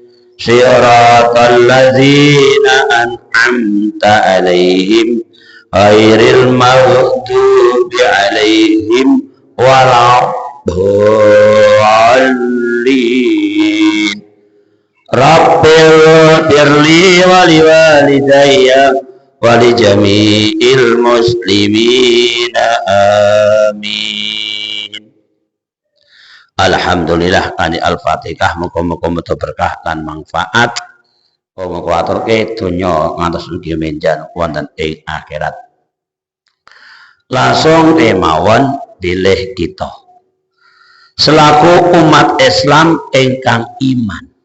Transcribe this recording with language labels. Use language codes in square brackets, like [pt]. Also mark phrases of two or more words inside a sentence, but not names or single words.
[ar] صراط الذين أنعمت عليهم غير المغضوب عليهم ولا الضالين. ربّ اغفر لي ولوالديّ ولجميع المسلمين آمين. [jv] Alhamdulillah kani Al-Fatihah, muga-muga muga berkah lan manfaat. Muga aturke donya ngantos ugi menjan wonten ing akhirat. Langsung kemawon bilih kita selaku umat Islam ingkang iman,